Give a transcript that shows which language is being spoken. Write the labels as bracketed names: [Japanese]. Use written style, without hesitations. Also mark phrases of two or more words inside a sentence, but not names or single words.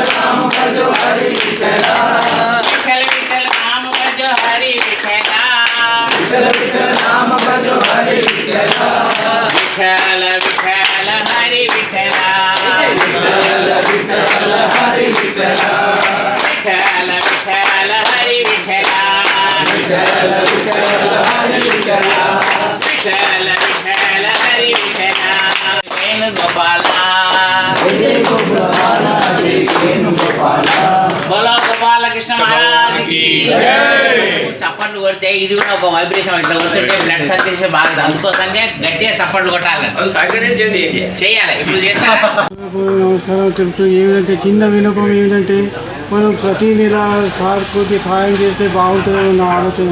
[Hindi] नाम भजो हरि विठ्ठला विठ्ठल विठ्ठल नाम भजो हरि विठ्ठला विठ्ठल विठ्ठल नाम भजो हरि विठ्ठला विठ्ठल विठ्ठल हरि विठ्ठला विठ्ठल विठ्ठल हरि विठ्ठला विठ्ठल विठ्ठल हरि विठ्ठला विठ्ठल विठ्ठल हरि विठ्ठला विठ्ठल विठ्ठल हरि विठ्ठला वेणुगोपाला वेणुगोपाला बोलो गोपाल कृष्ण महाराज की [Telugu] చప్పట్లు కొడితే ఇది కూడా ఒక వైబ్రేషన్ ఇట్లా కొడుతుంటే [English] blood circulation [Telugu] బాగా అందుకోసంగా గట్టిగా చప్పట్లు కొట్టాలి చేయాలి ఇప్పుడు చేస్తారా నమస్కారం తెలుసు. ఏమిటంటే చిన్న వినపం ఏంటంటే మనం ప్రతి నెల సార్ కొద్ది సహాయం చేస్తే బాగుంటుందని నా ఆలోచన.